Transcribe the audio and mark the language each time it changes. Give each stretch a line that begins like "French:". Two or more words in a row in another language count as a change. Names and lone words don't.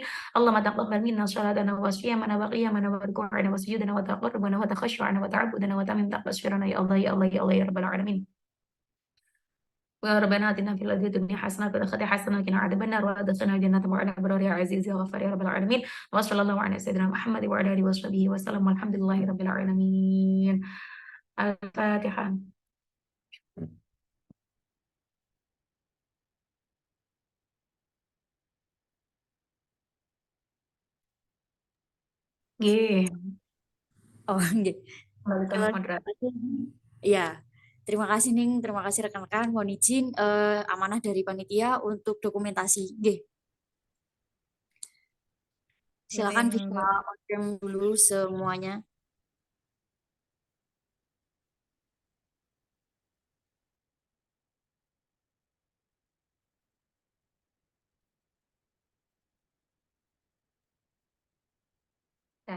Arabic: اللهم تقبل منا صلاتنا وصيامنا وقيامنا وركوعنا وسجودنا وتقربنا وتخشعنا وتعبدنا وتمم تقصيرنا يا الله يا الله يا الله يا رب العالمين. وربنا آتنا في الدنيا حسنة وفي الآخرة حسنة وقنا عذاب النار وأدخلنا الجنة مع الأبرار يا عزيز يا غفار يا رب العالمين. وصلى الله على سيدنا محمد وعلى آله وصحبه وسلم والحمد لله رب العالمين. الفاتحة.
Javanese: Nggih, Oh, nggih.
Indonesian: kembalikan Terima moderator. kasih. Ya, terima kasih Ning, terima kasih rekan-rekan. Mohon izin amanah dari panitia untuk dokumentasi. Nggih. Silakan Izin bisa on-cam dulu semuanya. Dah.